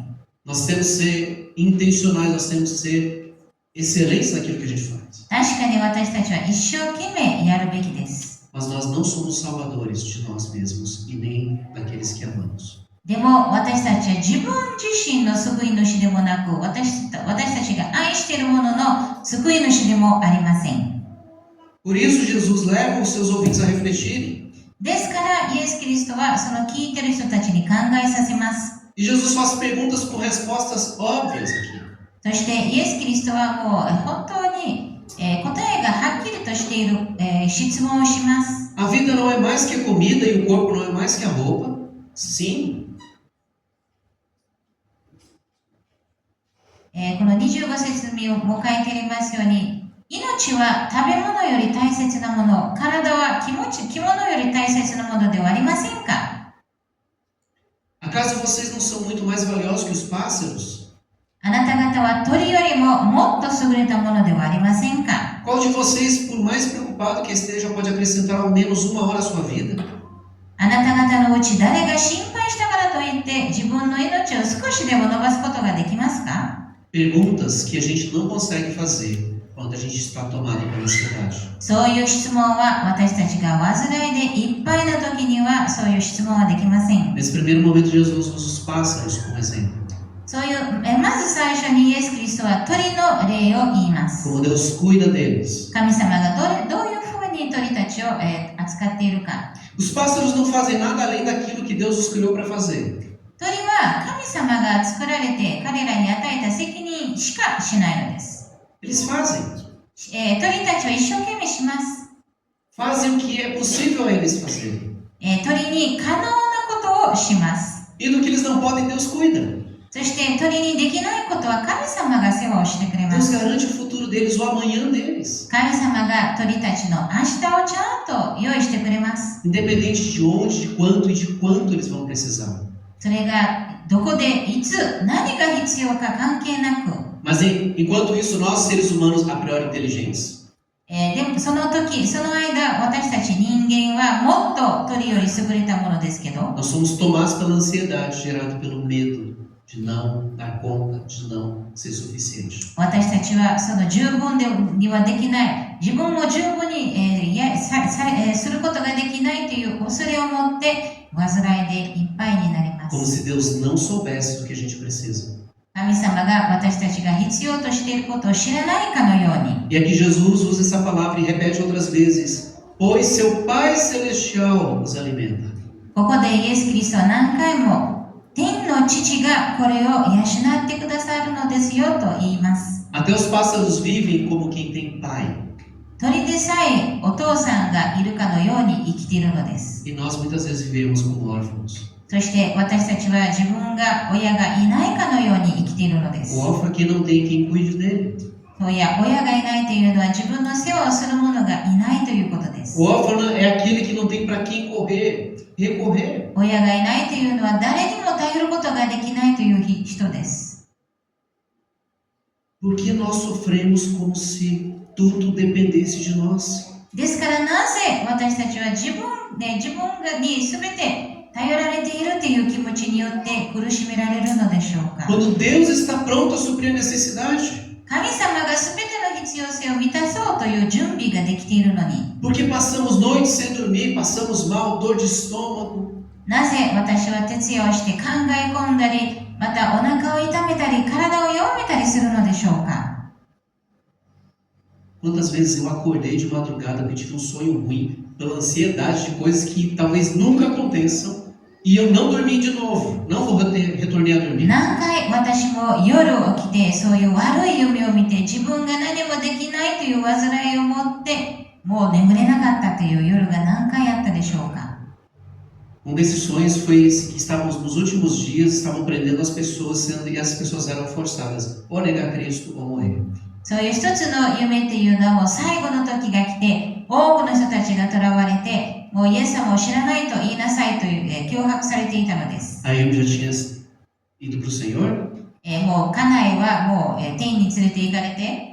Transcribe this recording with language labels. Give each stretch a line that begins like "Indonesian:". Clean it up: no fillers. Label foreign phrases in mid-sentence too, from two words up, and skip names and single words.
Portuguese: Nós temos que ser intencionais, nós temos que ser excelentes naquilo que a gente faz.
Japanese: 確かに私たちは一生懸命やるべきです。
Portuguese: Mas nós não somos salvadores de nós mesmos e nem daqueles que amamos.
Japanese: でも私たちは自分自身の救い主でもなく、私たちが愛しているものの救い主でもありません。
Portuguese: Por isso, Jesus leva os seus ouvintes a refletirem.
Japanese: ですからイエス・キリストはその聞いてる人たちに考えさせます。
Portuguese: E Jesus faz perguntas com respostas óbvias aqui.
Japanese: そしてイエス・キリストはもう本当に、答えがはっきりとしている、質問をします。
Portuguese: A vida não é mais que a comida e o corpo não é mais que a roupa? Sim.
Japanese: この25節にも書いてありますように、命は食べ物より大切なもの、体は着物より大切なものではありませんか？
Portuguese: A Acaso vocês não são muito mais valiosos que os pássaros?
Japanese: あなた方は鳥よりももっと優れたものではありませんか？
Portuguese: Qual de vocês, por mais preocupado que esteja, pode acrescentar ao menos 1 hora à sua vida?
Japanese: あなた方のうち誰が心配したからといって自分の命を少しでも伸ばすことができますか？
Portuguese: Perguntas que a gente não consegue fazer quando a gente está tomado pela ansiedade.
Japanese: そういう質問は私たちが患いでいっぱいな時にはそういう質問はできません。
Portuguese: Nesse primeiro momento, Jesus usa os pássaros como exemplo.
Japanese: そういうまず最初にイエス・キリストは鳥の例を言います。
Portuguese: Como Deus cuida deles.
Japanese: 神様がどういうふうに鳥たちを扱っているか。
Portuguese: Os pássaros não fazem nada além daquilo que Deus os criou para fazer.
Japanese: 鳥は神様が作られて彼らに与えた責任しかしないのです。
Portuguese: Eles fazem.
Japanese: 鳥たちは一生懸命します。
Portuguese: Fazem o que é possível a eles fazerem.
Japanese: 鳥に可能なことをします。
Portuguese: E do que eles não podem, Deus cuida.
Japanese: そして鳥にできないことは神様が世話をしてくれま Deus す。
Portuguese: garante o futuro deles, o amanhã deles.
Japanese: 神様が鳥たちの明日をちゃんと用意してくれます。
Portuguese: Independente de onde, de quanto e de quanto eles vão precisar.
Japanese: それがどこでいつ何が必要か関係なく、
Portuguese: Mas enquanto isso, nós seres humanos a priori inteligentes,
Japanese: でもその時、その間、私たち人間はもっと鳥より優れたものですけど、
Portuguese: nós somos tomados pela ansiedade gerada pelo medo de não dar conta, de não ser suficiente.
Japanese: 私たちはその十分にはできない、自分を十分に、することができないという恐れを持って患いでいっぱいになりま Como す。
Portuguese: se Deus não soubesse do que a gente precisa.
Japanese: 神様が私たちが必要としていることを知らないかのように。
Portuguese: E aqui Jesus usa essa palavra e repete outras vezes. Pois seu Pai Celestial os alimenta.
Japanese: ここでイエス・キリストは何回も天の父がこれを養ってくださるのですよと言います。
Portuguese: Até os pássaros vivem como quem tem pai.
Japanese: 鳥でさえお父さんがいるかのように生きているのです。
Portuguese: E nós muitas vezes vivemos como órfãos.
Japanese: そして私たちは自分が親がいないかのように生きているのです。
Portuguese: O órfão aqui não tem quem cuide dele.
Japanese: 親がいないというのは自分の世話をする者がいないということです。
Portuguese: O órfão é aquele que não tem para quem recorrer.
Japanese: 親がいないというのは誰にも頼ることができないという人です。
Portuguese: Porque nós sofremos como se tudo dependesse de nós.
Japanese: ですからなぜ私たちは自分に全て頼られているという気持ちによって苦しめられるのでしょうか。
Portuguese: Quando Deus está pronto a suprir a necessidade.
Japanese: 神様が全ての必要性を満たそうという準備ができているのに、
Portuguese: Porque passamos noites sem dormir, passamos mal, dor de estômago.
Japanese: なぜ私は徹夜をして考え込んだり、またお腹を痛めたり、体を弱めたりするのでしょうか。
Portuguese: Quantas vezes eu acordei de madrugada porque tive um sonho ruim pela ansiedade de coisas que talvez nunca aconteçam e eu não dormi de novo, não vou retornar a dormir.
Japanese: 何回私も夜起きてそういう悪い夢を見て自分が何もできないという患いを持ってもう眠れなかったという夜が何回あったでしょうか。
Portuguese: Um desses sonhos foi esse, que estávamos nos últimos dias, estavam prendendo as pessoas e as pessoas eram forçadas ou a negar Cristo ou morrer.
Japanese: そういう一つの夢っていうのはもう最後の時が来て多くの人たちが囚われてもうイエス様を知らないと言いなさいという脅迫されていたのです。
Portuguese: A Ilma já tinha ido para o Senhor.
Japanese: もう家内はもう天に連れて行かれて